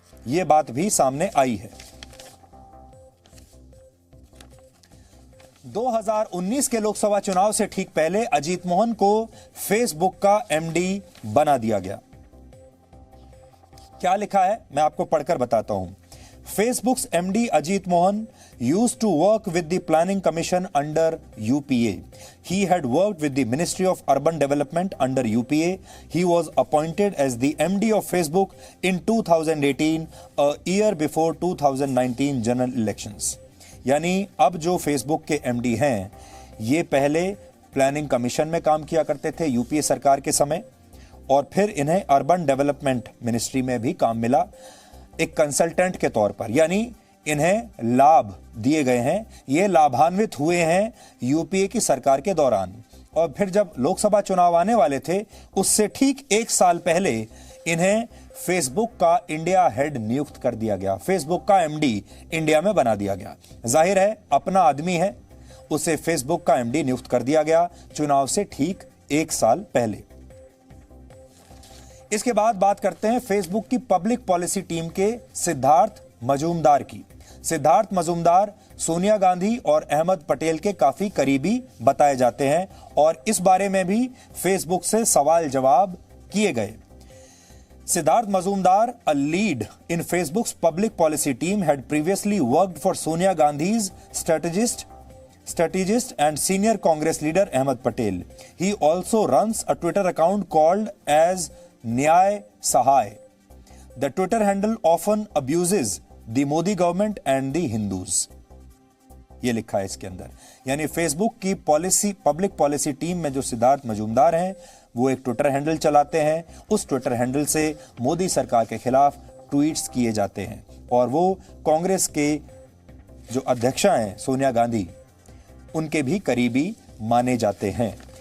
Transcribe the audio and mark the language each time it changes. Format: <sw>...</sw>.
<hi>ये बात भी सामने आई है। 2019 के लोकसभा चुनाव से ठीक पहले अजीत मोहन को फेसबुक का एमडी बना दिया गया। क्या लिखा है मैं आपको पढ़कर बताता हूं।</hi> <en>Facebook's MD Ajit Mohan used to work with the Planning Commission under UPA. He had worked with the Ministry of Urban Development under UPA. He was appointed as the MD of Facebook in 2018, a year before 2019 general elections.</en> <hi>यानी अब जो Facebook के MD हैं, ये पहले planning commission में काम किया करते थे यूपीए सरकार के समय, और फिर इन्हें अर्बन डेवलपमेंट मिनिस्ट्री में भी काम मिला एक कंसल्टेंट के तौर पर, यानी इन्हें लाभ दिए गए हैं। ये लाभान्वित हुए हैं यूपीए की सरकार के दौरान। और फिर जब लोकसभा चुनाव आने वाले थे, उससे ठीक 1 साल पहले इन्हें फेसबुक का इंडिया हेड नियुक्त कर दिया गया। फेसबुक का एमडी इंडिया में बना दिया गया। जाहिर है अपना आदमी है, उसे फेसबुक का एमडी नियुक्त कर दिया गया चुनाव से ठीक 1 साल पहले। इसके बाद बात करते हैं फेसबुक की पब्लिक पॉलिसी टीम के सिद्धार्थ मजूमदार की। सिद्धार्थ मजूमदार सोनिया गांधी और अहमद पटेल के काफी करीबी बताए जाते हैं और इस बारे में भी फेसबुक से सवाल जवाब किए गए।</hi> <en>Siddharth Mazumdar, a lead in Facebook's public policy team, had previously worked for Sonia Gandhi's strategist and senior Congress leader Ahmed Patel. He also runs a Twitter account called as Nyay Sahai. The Twitter handle often abuses the Modi government and the Hindus.</en> <hi>ये लिखा है इसके अंदर। यानी Facebook की public policy team में जो सिद्धार्थ मजूमदार हैं, वो एक ट्विटर हैंडल चलाते हैं। उस ट्विटर हैंडल से मोदी सरकार के खिलाफ ट्वीट्स किए जाते हैं और वो कांग्रेस के जो अध्यक्षा हैं सोनिया गांधी, उनके भी करीबी माने जाते हैं।</hi>